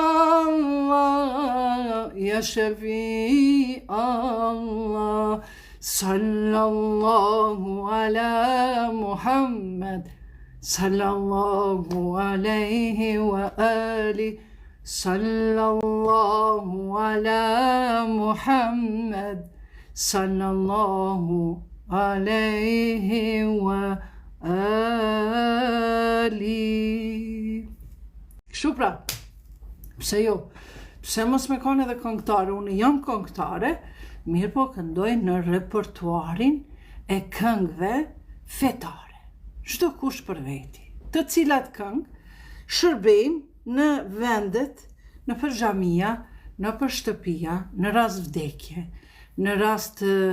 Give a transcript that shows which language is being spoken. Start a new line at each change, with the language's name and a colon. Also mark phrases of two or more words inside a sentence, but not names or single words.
Arabic: الله يا شافي الله صلى الله على محمد صلى الله عليه وآله صلى الله على محمد صلى الله عليه وآله.
Albanian: Kështu pra, pse jo? Pse mos me kanë edhe këngëtare? Unë jam këngëtare, mirë po këndoj në repertuarin e këngëve fetare. Çdo kush për veti, të cilat këngë shërbejnë në vendet, në për xhamia, në për shtëpia, në rast vdekje, në rast